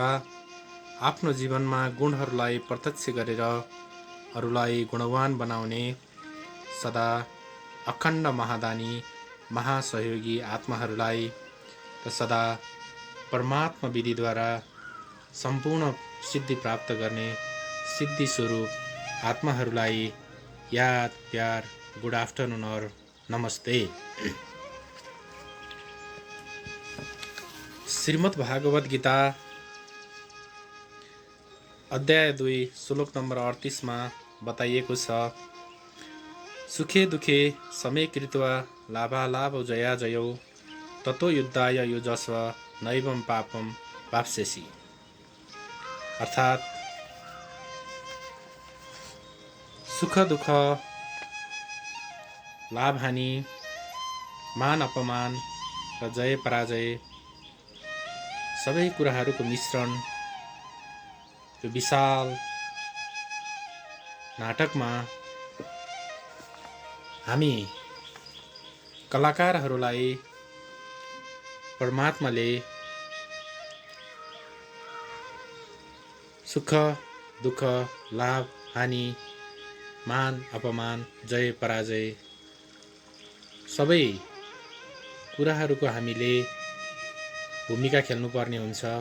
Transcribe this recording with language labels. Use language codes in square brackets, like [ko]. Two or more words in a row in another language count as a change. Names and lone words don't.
[ne] आफ्नो जीवनमा गुणहरूलाई प्रत्यक्ष गरेर अरूलाई गुणवान बनाउने, सदा अखण्ड महादानी महासहयोगी आत्माहरूलाई र सदा परमात्मा विधिद्वारा सम्पूर्ण सिद्धि प्राप्त गर्ने सिद्धि स्वरूप आत्माहरूलाई याद, प्यार, [en] good afternoon [ne] और नमस्ते। श्रीमद् भागवत गीता अध्याय 2 श्लोक नम्बर 38 मा बताइएको छ, [sa] सुखे दुखे समे कृत्वा लाभालाभ जया जयौ ततो युद्धाय युजस्व नैवं पापम वाप्स्यसि। [ne] अर्थात् सुख दुख, लाभ हानि, मान अपमान र जय पराजय सबै कुराहरूको मिश्रण यो विशाल नाटकमा हामी कलाकारहरूलाई परमात्माले सुख दुख, लाभ हानि, मान अपमान, जय पराजय सबै कुराहरूको हामीले भूमिका खेल्नुपर्ने हुन्छ।